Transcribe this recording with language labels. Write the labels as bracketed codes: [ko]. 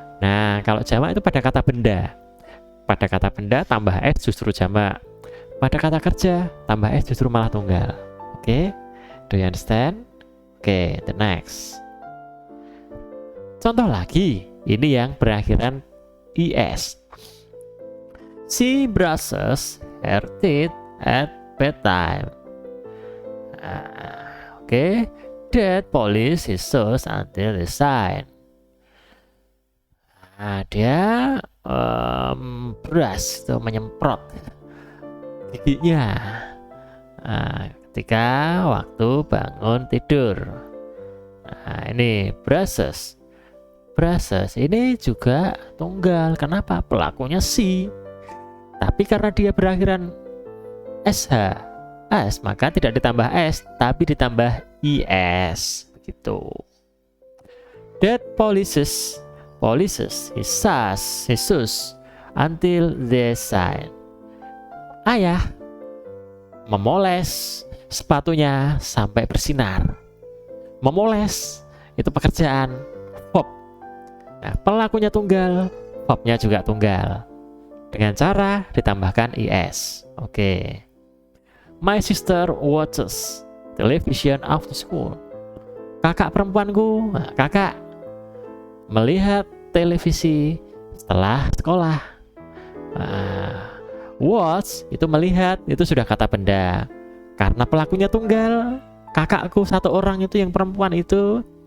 [id] Nah, kalau jamak itu pada kata benda. Pada kata benda tambah s justru jamak. Pada kata kerja tambah s justru malah tunggal. Oke, [en] do you understand? Oke, the next. [id] Contoh lagi, ini yang berakhiran es. [en] She brushes her teeth at bedtime. Oke, Dad polish his shoes until he shine. [id] Nah, dia brush itu menyemprot giginya ketika waktu bangun tidur. Nah, ini brushes. Brushes ini juga tunggal. Kenapa? Pelakunya si. Tapi karena dia berakhiran sh, s, maka tidak ditambah s, tapi ditambah is. Begitu. [en] Dad polishes his shoes until they shine. [id] Ayah memoles sepatunya sampai bersinar. Memoles itu pekerjaan, verb. Nah, pelakunya tunggal, verbnya juga tunggal. Dengan cara ditambahkan is. Oke. [en] My sister watches television after school. [id] Kakak perempuanku, kakak melihat televisi setelah sekolah. Watch itu melihat, itu sudah kata benda. Karena pelakunya tunggal, kakakku satu orang itu yang perempuan itu.